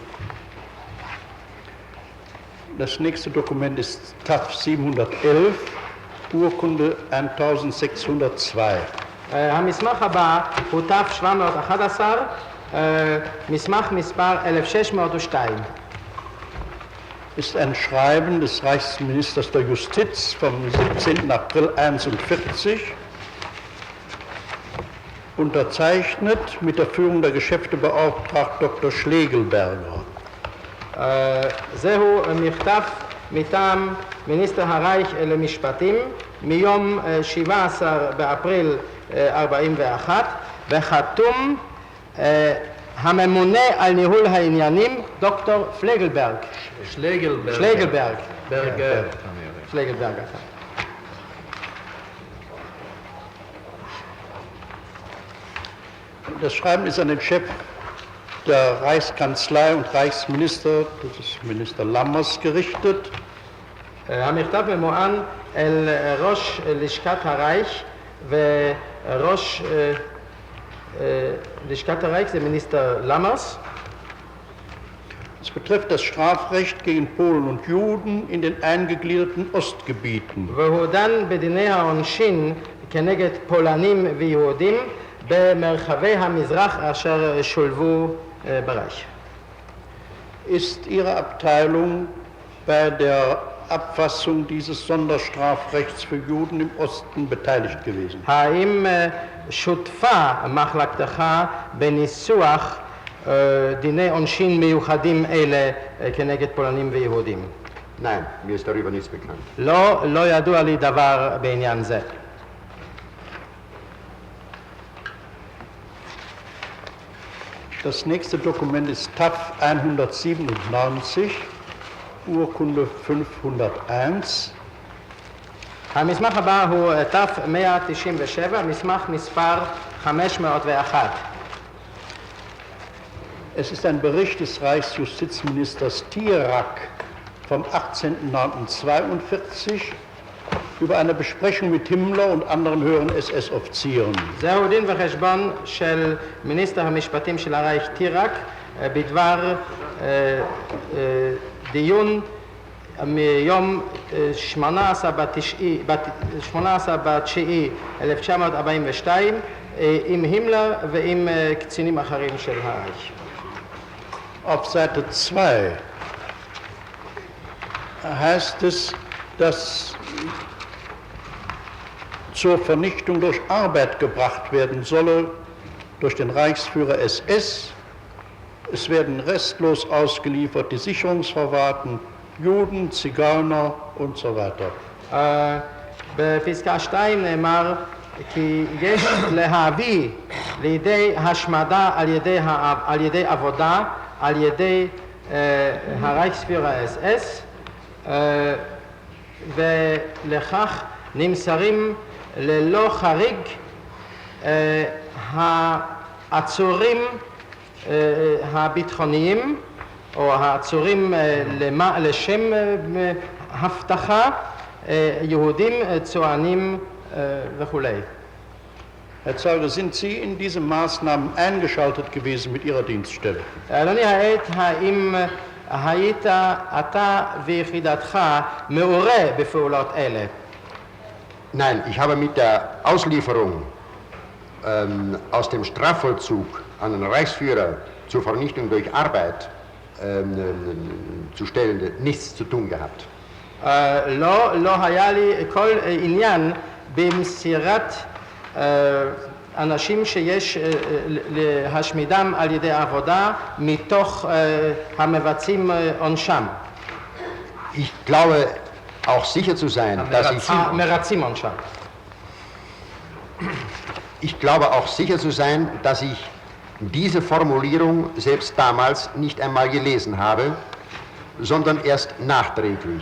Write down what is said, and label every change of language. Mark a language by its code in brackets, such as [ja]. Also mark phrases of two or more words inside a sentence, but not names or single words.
[de] Das nächste Dokument ist TAF 711, Urkunde 1602. [he] המסמך הבא הוא תף 711, מסמך מספר 1602. [de] Ist ein Schreiben des Reichsministers der Justiz vom 17. April 1941, unterzeichnet mit der Führung der Geschäfte beauftragt Dr. Schlegelberger. [he] זהו מכתב מטעם מיניסטר הרייך למשפטים מיום 17 באפריל 41 וחתום הממונה על ניהול העניינים, דוקטור פלגלברג. שלגלברג. ברגר. פלגלברג. [de] Das Schreiben ist an den Chef der Reichskanzlei und Reichsminister, das ist Minister Lammers, gerichtet. [he] המכתב ממוען אל ראש לשכת הרייך וראש לשכת הרייך זה מיניסטר למרס. [de] Es betrifft das Strafrecht gegen Polen und Juden in den eingegliederten Ostgebieten. [he] והוא דן בדיני העונשין כנגד פולנים ויהודים במרחבי המזרח אשר שולבו ברייך. [de] Ist Ihre Abteilung bei der Abfassung dieses Sonderstrafrechts für Juden im Osten beteiligt gewesen? [he] האם שותפה מחלקתך בניסוח דיני עונשין מיוחדים אלה כנגד פולנים ויהודים? [de] Nein, mir ist darüber nichts bekannt. [he] לא ידוע לי דבר בעניין זה. [de] Das nächste Dokument ist TAF 197, Urkunde 501. [he] המסמך הבא הוא ת'197, מסמך מספר 501. [de] Es ist ein Bericht des Reichsjustizministers Tirak vom 18.09.42 über eine Besprechung mit Himmler und anderen höheren SS-Offizieren. [he] זהו דין וחשבון של מיניסטר המשפטים של הרייך טירק בדבר דיון מיום 18/9/1942 עם הימלר ועם קצינים אחרים של הרייך. [de] Auf Seite 2 heißt es, dass zur Vernichtung durch Arbeit gebracht werden solle durch den Reichsführer SS. Es werden restlos ausgeliefert die Sicherungsverwahrten, Juden, Zigeuner und so weiter. [he] בפסקה 2 נאמר כי יש להביא לידי השמדה על ידי עבודה, על ידי הרייכספירר אס-אס, ולכך נמסרים ללא חריג העצורים הביטחוניים או העצורים לשם הבטחה, יהודים, צוענים וכולי. [de] Herr Zeuge, sind Sie in diese Maßnahmen eingeschaltet gewesen mit Ihrer Dienststelle? [he] אדוני העד, האם היית אתה ויחידתך מעורה בפעולות אלה? [de] Nein, ich habe mit der Auslieferung aus dem Strafvollzug an den Reichsführer zur Vernichtung durch Arbeit zu stellen, nichts zu tun gehabt. [he] לא היה לי כל עניין במסירת אנשים שיש להשמידם על ידי עבודה מתוך המבצעים עונשם. [de] Ich glaube auch sicher zu sein, dass [he] מרצים עונשם. [de] Ich glaube auch sicher zu sein, dass ich diese Formulierung selbst damals nicht einmal gelesen habe, sondern erst nachträglich.